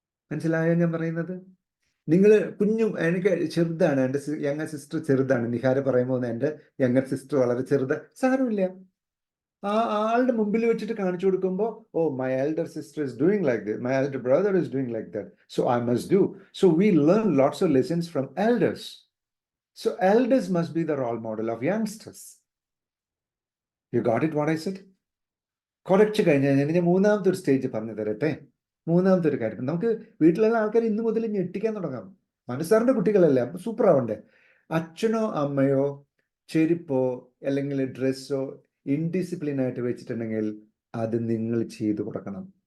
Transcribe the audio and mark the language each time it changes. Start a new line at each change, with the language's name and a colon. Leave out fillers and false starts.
Malayalam: മനസ്സിലായോ ഞാൻ പറയുന്നത്? നിങ്ങൾ എനിക്ക് ചെറുതാണ്, എൻ്റെ യങ്ങർ സിസ്റ്റർ ചെറുതാണ്. നിഹാര പറയുമ്പോൾ എൻ്റെ യങ്ങർ സിസ്റ്റർ വളരെ ചെറുത്, സാരമില്ല. ആ ആളുടെ മുമ്പിൽ വെച്ചിട്ട് കാണിച്ചു കൊടുക്കുമ്പോൾ,
English: Oh my elder sister is doing like this, my elder brother is doing like that, so I must do. So we learn lots of lessons from elders. So elders must be the role model of youngsters. You got it what I said?
Malayalam: കുറച്ച് കഴിഞ്ഞാൽ ഞാൻ മൂന്നാമത്തെ ഒരു stage പറഞ്ഞു തരട്ടെ. മൂന്നാമത്തെ ഒരു കാര്യം, നമുക്ക് വീട്ടിലുള്ള ആൾക്കാർ ഇന്ന് മുതൽ ഞെട്ടിക്കാൻ തുടങ്ങാം. മനസ്സാറിന്റെ കുട്ടികളല്ലേ, അപ്പൊ സൂപ്പർ ആവണ്ടേ? അച്ഛനോ അമ്മയോ ചെരുപ്പോ അല്ലെങ്കിൽ ഡ്രസ്സോ ഇൻഡിസിപ്ലിൻ ആയിട്ട് വെച്ചിട്ടുണ്ടെങ്കിൽ അത് നിങ്ങൾ ചെയ്തു കൊടുക്കണം.